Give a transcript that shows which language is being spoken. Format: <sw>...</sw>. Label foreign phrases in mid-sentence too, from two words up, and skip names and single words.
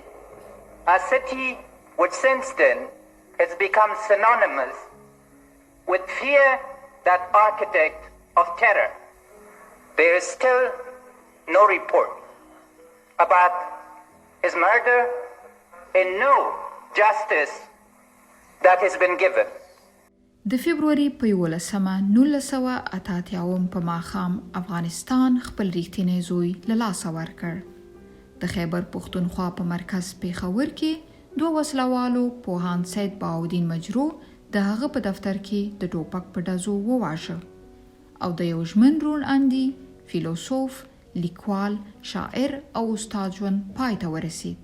<en>A city which since then has become synonymous with fear, that architect of terror. There is still no report about his murder and no justice that has been given.</en> <ps>د فبروري په 1988 په ماښام افغانستان خپل ریښتینی زوی له لاسه ورکړ. د خیبر پښتونخوا په مرکز پېښور کې دوه وسلوالو پوهاند سید بهاودین مجروح د هغه په دفتر کې د ټوپک په ډزو وواژه او د یو ژمن روڼ اندي فیلسوف، لیکوال، شاعر او استاد ژوند پای ته ورسید.</ps>